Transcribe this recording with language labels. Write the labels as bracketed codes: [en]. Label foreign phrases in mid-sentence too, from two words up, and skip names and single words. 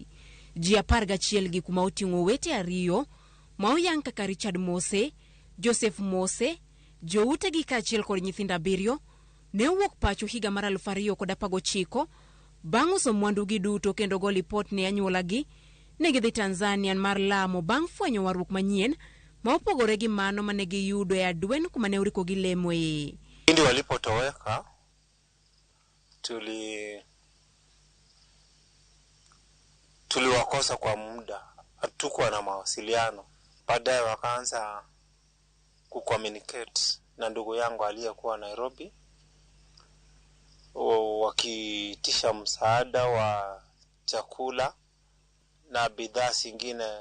[luo] Ji 11 gi kuma oting'o wete ariyo ma oyang kaka Richard Mose, Joseph Mose, joute gi kachiel kod nyithinda 7 ne owuok pacho higa mar 2019 bang' uso mwandu gi duto kendo go lipot ne anyuola gi ne gidhi Tanzania mar lamo bang' fwenyo warruok manyien ma opogore gi mano mane giyudo e adwen kuma ne uriko gi lemo e. [sw] Ndi walipotoweka tuliwakosa kwa muda, hatukuwa na mawasiliano. Baadaye wakaanza kucommunicate na ndugu yangu aliyekuwa Nairobi wakiitisha msaada wa chakula na bidhaa zingine.